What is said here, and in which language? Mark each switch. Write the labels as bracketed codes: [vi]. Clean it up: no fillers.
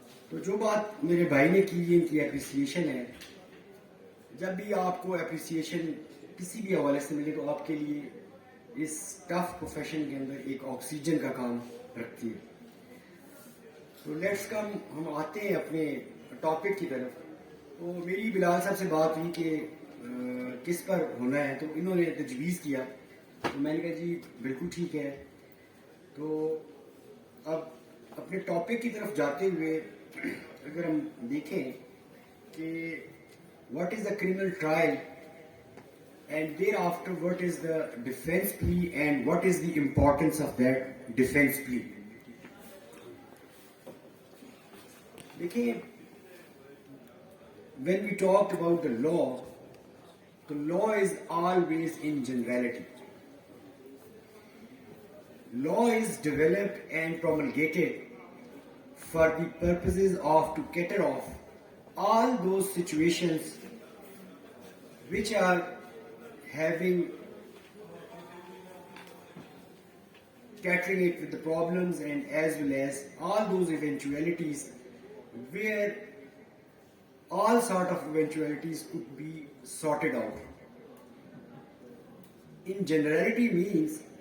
[ur] تو جو بات میرے بھائی نے کی ان کی اپریسیشن ہے. جب بھی آپ کو اپریسیشن کسی بھی حوالے سے ملے تو آپ کے لیے اس ٹف پروفیشن کے اندر ایک آکسیجن کا کام رکھتی ہے. تو لیٹس کم, ہم آتے ہیں اپنے ٹاپک کی طرف. تو میری بلال صاحب سے بات ہوئی کہ کس پر ہونا ہے, تو انہوں نے تجویز کیا, تو میں نے کہا جی بالکل ٹھیک ہے. تو اب اپنے ٹاپک کی طرف جاتے ہوئے اگر ہم دیکھیں کہ [en] What is the criminal trial and thereafter what is the defence plea and what is the importance of that defence plea. دیکھیں, when we talked about the law is always in generality. Law is developed and promulgated for the purposes of to cater off all those situations which are having catering it with the problems, and as well as all those eventualities where all sort of eventualities could be sorted out. In generality means